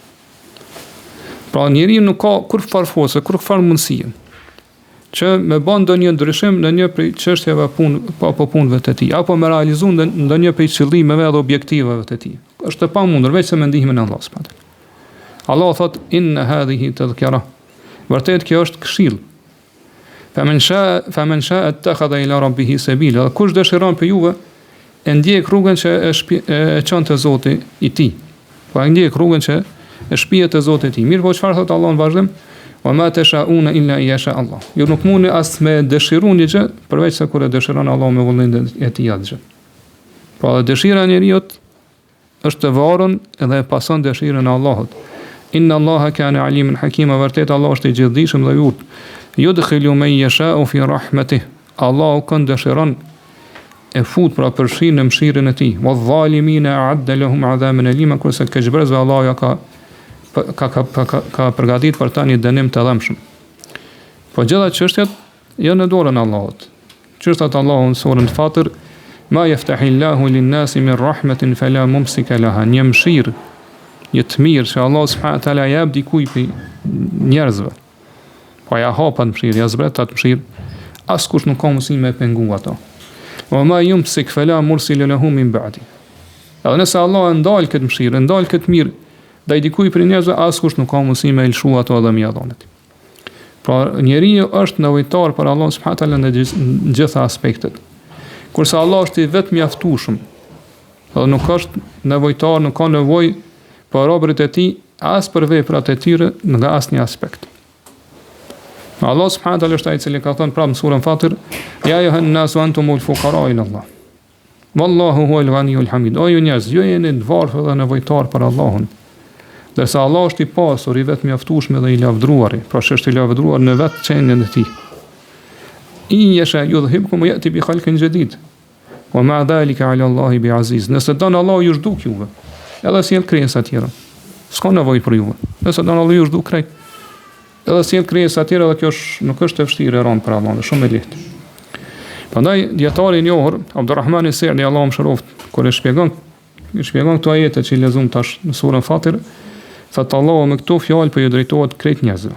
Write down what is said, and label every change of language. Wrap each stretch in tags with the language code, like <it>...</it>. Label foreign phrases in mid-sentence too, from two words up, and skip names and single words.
<sq>Pra njeriu nuk ka kurrë forcë, kurrë mundësie që me bën ndonjë ndryshim në një prej çështjeve apo punëve të tij, apo me realizu ndonjë prej qëllimeve dhe objektiveve të tij. Është e pamundur veç se me ndihmën e Allahut</sq> <ar>سبحانه وتعالى.</ar> <sq>Allah thot</sq> <ar>إن هذه تذكرة.</ar> <sq>Vërtet kjo është këshill.</sq> <ar>فمن شاء اتخذ إلى ربه سبيلا.</ar> <sq>Kush dëshiron për juve e ndjek rrugën që e çon te Zoti i tij. Po e ndjek rrugën që e shpihet te Zoti i tij. Mirë, po çfarë thot Allah në vazhdim?</sq> <ar>وما تشاءون إلا يشاء الله.</ar> <sq>Ju nuk mundi as me dëshironi gjë përveç se kur e dëshiron Allah me vullnetin e tij atë. Po dëshira e njeriu është të varur edhe e pason dëshirën e Allahut.</sq> <ar>إن الله كان عليما حكيما,</ar> <sq>vërtet Allah është i gjithdijshëm dhe i urtë.</sq> <ar>يدخل من يشاء في رحمته.</ar> <sq>Allahu kënd dëshiron e fut pra përfshin në mëshirën e tij.</sq> <ar>والظالمين أعد لهم عذابا أليما,</ar> <sq>kurse këqbërësve Allahu ja ka përgatit për ta një dënim të dhëmshëm. Po gjitha çështjet janë në dorën e Allahut. Çështat Allahu në surën Fatir,</sq> <ar>ما يفتح الله للناس من رحمة فلا ممسك لها.</ar> <sq>Një mëshirë, një të mirë që Allah</sq> <ar>سبحانه وتعالى</ar> <sq>jep dikujt për njerëzve. Po ja hapat mëshirë, ja zbret atë mëshirë, askush nuk ka mundësi me pengu ato.</sq> <ar>وما يمسك فلا مرسل له من بعد.</ar> <sq>Edhe nëse Allah e ndal këtë mëshirë, ndal këtë mirë, dhe i dikuj për njerëzve, askush nuk ka mundësi me lëshu ato edhe mi adhonet. Pra njeriu është nevojtar për Allah</sq> <ar>سبحانه وتعالى</ar> <sq>në gjitha aspektet. Kurse Allah është i vetë mjaftueshëm, edhe nuk është nevojtar, nuk ka nevojë për robërit e tij as për veprat e tyre nga asnjë aspekt. Allah</sq> <ar>سبحانه وتعالى</ar> <sq>është ai i cili ka thënë prapë në surën Fatir,</sq> <ar>يا أيها الناس أنتم الفقراء إلى الله. والله هو الغني الحميد.</ar> <sq>O ju njerëz, ju jeni të varfër dhe nevojtar për Allahun. Dërsa Allah është i pasur, i vetë mjaftueshëm dhe i lavdruari, pra është i lavdruar në vetë qenjen e tij.</sq> <ar>إن يشأ يذهبكم ويأت بخلق جديد. وما ذلك على الله بعزيز.</ar> <sq>Nëse don Allah ju zhduk juve, edhe sjell krijesa të tjera. S'ka nevojë për juve. Nëse don Allah ju zhduk krejt, edhe sjell krijesa të tjera, dhe kjo nuk është e vështirë e rënd për Allah, është shumë e lehtë. Prandaj dietari i njohur Abdulrahman Sa'di, Allahu mëshiroft, kur e shpjegon këto ajete që i lexuam tash në surën Fatir, thotë Allahu me këto fjalë po ju drejtohet krejt njerëzve.</sq>